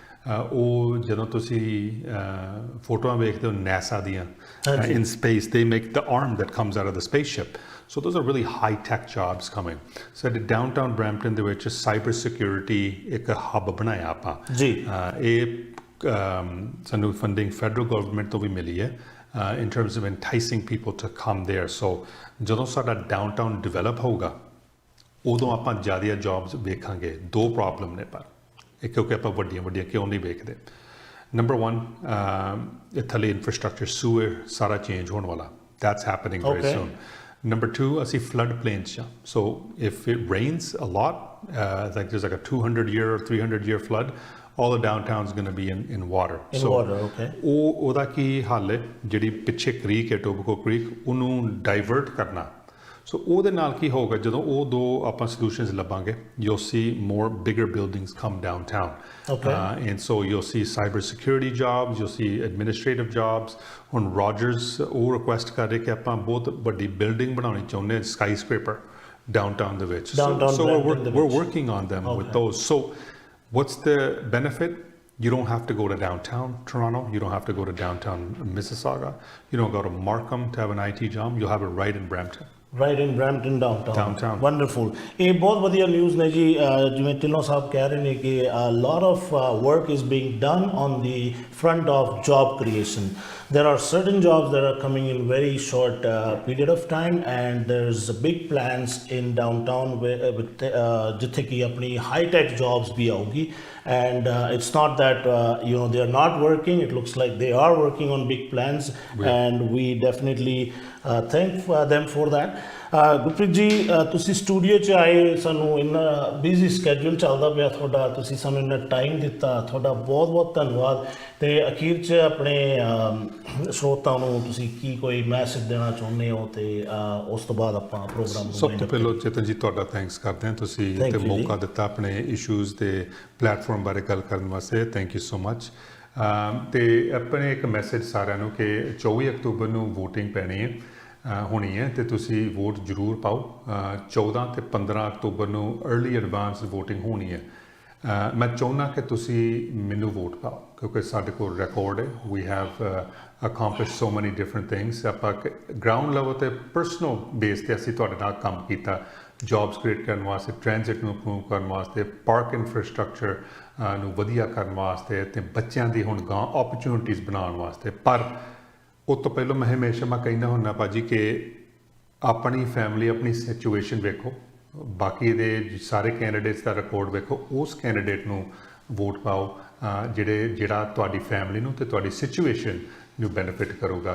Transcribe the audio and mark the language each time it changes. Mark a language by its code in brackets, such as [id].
[pa] ਉਹ ਜਦੋਂ ਤੁਸੀਂ ਫੋਟੋਆਂ ਵੇਖਦੇ ਹੋ NASA ਦੀਆਂ, [en] in space, they make the arm that comes out of the spaceship. So those are really high-tech jobs coming. So at downtown Brampton [pa] ਦੇ ਵਿੱਚ cyber security ਇੱਕ hub ਬਣਾਇਆ ਆਪਾਂ ਜੀ। ਇਹ ਸਾਨੂੰ [en] funding federal government [pa] ਤੋਂ ਵੀ ਮਿਲੀ ਹੈ [en] in terms of enticing people to come there. [pa] So ਜਦੋਂ ਸਾਡਾ downtown develop ਹੋਊਗਾ, ਉਦੋਂ ਆਪਾਂ ਜ਼ਿਆਦਾ jobs ਵੇਖਾਂਗੇ। ਦੋ ਪ੍ਰੋਬਲਮ ਨੇ ਪਰ, ਕਿਉਂਕਿ ਆਪਾਂ ਵੱਡੀਆਂ ਕਿਉਂ ਨਹੀਂ ਵੇਖਦੇ। ਨੰਬਰ 1, ਥੱਲੇ ਇਨਫਰਾਸਟ੍ਰਕਚਰ, ਸੂਅਰ ਸਾਰਾ ਚੇਂਜ ਹੋਣ ਵਾਲਾ, [en] that's happening very soon. Number 2, ਅਸੀਂ flood plains ਚ, so if it rains a lot, like there's like a 200-year or 300-year flood, all the downtown is going to be in water. Water, okay. [pa] ਉਹਦਾ ਕੀ ਹੱਲ ਹੈ? ਜਿਹੜੀ ਪਿੱਛੇ creek ਹੈ, ਟੋਬਕੋ creek, ਉਹਨੂੰ divert ਕਰਨਾ। ਸੋ ਉਹਦੇ ਨਾਲ ਕੀ ਹੋਊਗਾ, ਜਦੋਂ ਉਹ ਦੋ ਆਪਾਂ solutions ਲੱਭਾਂਗੇ, [en] you'll see more bigger buildings come downtown. And so you'll see cyber security jobs, you'll see administrative jobs. [pa] ਹੁਣ Rogers ਉਹ ਰਿਕੁਐਸਟ ਕਰ ਰਹੇ ਕਿ ਆਪਾਂ ਬਹੁਤ ਵੱਡੀ ਬਿਲਡਿੰਗ ਬਣਾਉਣੀ ਚਾਹੁੰਦੇ ਹਾਂ, skyscraper downtown ਦੇ ਵਿੱਚ। [en] So we're working on them with those. So what's the benefit? You don't have to go to downtown Toronto. You don't have to go to downtown Mississauga. You don't go to Markham to have an IT job. You'll have it right in Brampton. Right in Brampton downtown. Wonderful. [pa] ਇਹ ਬਹੁਤ ਵਧੀਆ news ਨੇ ਜੀ। ਜਿਵੇਂ ਢਿੱਲੋਂ ਸਾਹਿਬ ਕਹਿ ਰਹੇ ਨੇ ਕਿ [en] a lot of work is being done on the front of job creation. There are certain jobs that are coming in very short period of time, and there's big plans in downtown [pa] ਜਿੱਥੇ ਕਿ ਆਪਣੀ high tech jobs ਵੀ ਆਉਗੀ। [en] And it's not that they are not working. It looks like they are working on big plans, and we definitely thank them for that. [pa] Gurpreet ji, ਤੁਸੀਂ studio 'ਚ ਆਏ, ਸਾਨੂੰ ਇੰਨਾ busy schedule ਚੱਲਦਾ ਪਿਆ ਤੁਹਾਡਾ, ਤੁਸੀਂ ਸਾਨੂੰ ਇੰਨਾ ਟਾਈਮ ਦਿੱਤਾ, ਤੁਹਾਡਾ ਬਹੁਤ ਬਹੁਤ ਧੰਨਵਾਦ। ਤੇ ਅਖੀਰ 'ਚ ਆਪਣੇ ਸਰੋਤਾਂ ਨੂੰ ਤੁਸੀਂ ਕੀ ਕੋਈ ਮੈਸੇਜ ਦੇਣਾ ਚਾਹੁੰਦੇ ਹੋ, ਤੇ ਉਸ ਤੋਂ ਬਾਅਦ ਆਪਾਂ ਪ੍ਰੋਗਰਾਮ ਨੂੰ ਸਭ ਤੋਂ ਪਹਿਲਾਂ ਚੇਤਨ ਜੀ ਤੁਹਾਡਾ ਥੈਂਕਸ ਕਰਦੇ ਹਾਂ, ਤੁਸੀਂ ਤੇ ਮੌਕਾ ਦਿੱਤਾ ਆਪਣੇ ਇਸ਼ੂਜ਼ ਤੇ ਪਲੇਟਫਾਰਮ ਬਾਰੇ ਗੱਲ ਕਰਨ ਵਾਸਤੇ। [en] Thank you so much. [pa] ਤੇ ਆਪਣੇ ਇੱਕ ਮੈਸੇਜ ਸਾਰਿਆਂ ਨੂੰ ਕਿ 24 ਅਕਤੂਬਰ ਨੂੰ VOTING ਪੈਣੀ ਹੈ, ਹੋਣੀ ਹੈ, ਤੇ ਤੁਸੀਂ ਵੋਟ ਜ਼ਰੂਰ ਪਾਓ। 14 ਤੇ 15 ਅਕਤੂਬਰ ਨੂੰ अर्ਲੀ ਐਡਵਾਂਸ VOTING ਹੋਣੀ ਹੈ। ਮੈਂ ਚਾਹੁੰਦਾ ਕਿ ਤੁਸੀਂ ਮੈਨੂੰ ਵੋਟ ਪਾਓ, ਕਿਉਂਕਿ ਸਾਡੇ ਕੋਲ ਰਿਕਾਰਡ ਹੈ। [en] We have accomplished so many different things. [pa] ਆਪਾਂ ਗਰਾਊਂਡ ਲੈਵਲ ਤੇ ਪਰਸਨਲ ਬੇਸ ਤੇ ਅਸੀਂ ਤੁਹਾਡੇ ਨਾਲ ਕੰਮ ਕੀਤਾ, ਜੌਬਸ ਕ੍ਰੀਏਟ ਕਰਨ ਵਾਸਤੇ, ਟ੍ਰਾਂਜ਼ਿਟ ਨੂੰ ਇੰਪਰੂਵ ਕਰਨ ਵਾਸਤੇ, ਪਾਰਕ ਇਨਫਰਾਸਟ੍ਰਕਚਰ ਨੂੰ ਵਧੀਆ ਕਰਨ ਵਾਸਤੇ, ਤੇ ਬੱਚਿਆਂ ਦੀ ਹੁਣ ਗਾਂ ਓਪਰਚੁਨਿਟੀਜ਼ ਬਣਾਉਣ ਵਾਸਤੇ। ਪਰ ਉਹ ਤੋਂ ਪਹਿਲਾਂ ਮੈਂ ਹਮੇਸ਼ਾ ਕਹਿੰਦਾ ਹੁੰਦਾ ਭਾਜੀ ਕਿ ਆਪਣੀ ਫੈਮਿਲੀ, ਆਪਣੀ ਸਿਚੁਏਸ਼ਨ ਵੇਖੋ, ਬਾਕੀ ਦੇ ਸਾਰੇ ਕੈਂਡੀਡੇਟਸ ਦਾ ਰਿਕਾਰਡ ਵੇਖੋ, ਉਸ ਕੈਂਡੀਡੇਟ ਨੂੰ ਵੋਟ ਪਾਓ ਜਿਹੜਾ ਤੁਹਾਡੀ ਫੈਮਿਲੀ ਨੂੰ ਤੇ ਤੁਹਾਡੀ ਸਿਚੁਏਸ਼ਨ ਨੂੰ ਬੈਨੀਫਿਟ ਕਰੂਗਾ।